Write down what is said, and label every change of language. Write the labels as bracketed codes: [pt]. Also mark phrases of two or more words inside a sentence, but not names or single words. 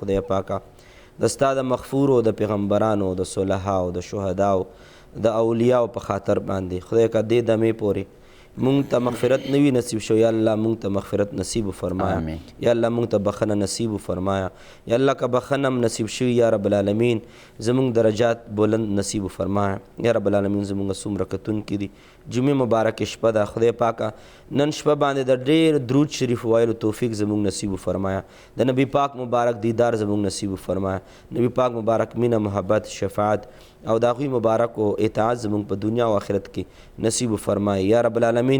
[ps] خدای پاکه د ستا د مغفورو د پیغمبرانو د صلحاو د شهداو د اولیاو په خاطر باندې خدای کا دې دمې پورې مونږ ته مغفرت نه وي نصیب شو [ar] یا الله [ps] مونږ ته مغفرت نصیب فرمایا [ar] یا الله [ps] مونږ ته بخښنه نصیب فرمایا [ar] یا الله [ps] که بخښنه هم نصیب شوي [ar] یا رب العالمین [ps] زمونږ درجات بلند نصیب فرمایا [ar] یا رب العالمین [ps] زمونږ څومره کتونکي دي جمعې مبارکې شپه ده خدای پاکه نن شپه باندې د ډېر درود شریف ویلو توفیق زمونږ نصیب فرمایا د نبی پاک مبارک دیدار زمونږ نصیب فرمایا نبی پاک مبارک مینه محبت شفاعت او د هغوی مبارک او اطاعت زمونږ په دنیا او آخرت کې نصیب فرمایي [ar] یا رب العالمین